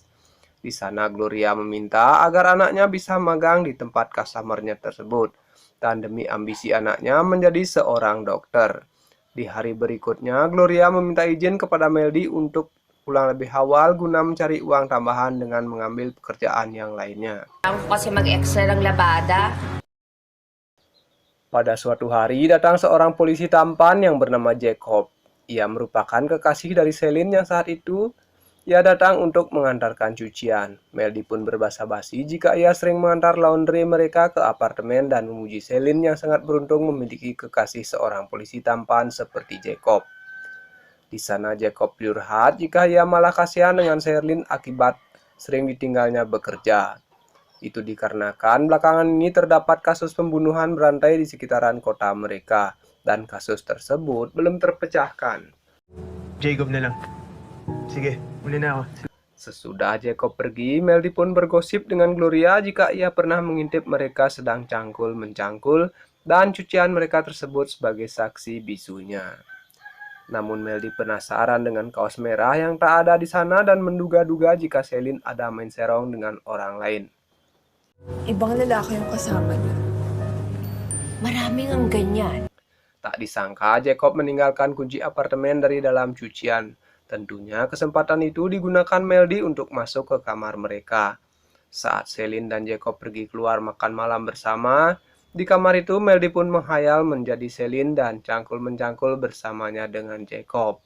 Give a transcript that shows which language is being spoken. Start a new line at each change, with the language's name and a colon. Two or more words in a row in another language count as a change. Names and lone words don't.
Indonesian: Di sana Gloria meminta agar anaknya bisa magang di tempat customernya tersebut, dan demi ambisi anaknya menjadi seorang dokter. Di hari berikutnya, Gloria meminta izin kepada Meldi untuk pulang lebih awal guna mencari uang tambahan dengan mengambil pekerjaan yang lainnya.
Filipino: Ako kasi mag-extra ng labada.
Indonesian: Pada suatu hari, datang seorang polisi tampan yang bernama Jacob. Ia merupakan kekasih dari Celine yang saat itu ia datang untuk mengantarkan cucian. Meldi pun berbasa-basi jika ia sering mengantar laundry mereka ke apartemen dan memuji Celine yang sangat beruntung memiliki kekasih seorang polisi tampan seperti Jacob. Di sana Jacob curhat jika ia malah kasihan dengan Sherlyn akibat sering ditinggalnya bekerja. Itu dikarenakan belakangan ini terdapat kasus pembunuhan berantai di sekitaran kota mereka dan kasus tersebut belum terpecahkan.
Filipino: Jacob na lang. Sige, uli na ako.
Indonesian: Sesudah Jacob pergi, Meldi pun bergosip dengan Gloria jika ia pernah mengintip mereka sedang cangkul-mencangkul dan cucian mereka tersebut sebagai saksi bisunya. Namun Meldi penasaran dengan kaos merah yang tak ada di sana dan menduga-duga jika Celine ada main serong dengan orang lain.
Filipino: Ibang lalaki yung kasama niya. Maraming ang ganyan.
Indonesian: Tak disangka Jacob meninggalkan kunci apartemen dari dalam cucian. Tentunya kesempatan itu digunakan Meldi untuk masuk ke kamar mereka. Saat Celine dan Jacob pergi keluar makan malam bersama, di kamar itu Meldi pun menghayal menjadi Celine dan cangkul-mencangkul bersamanya dengan Jacob.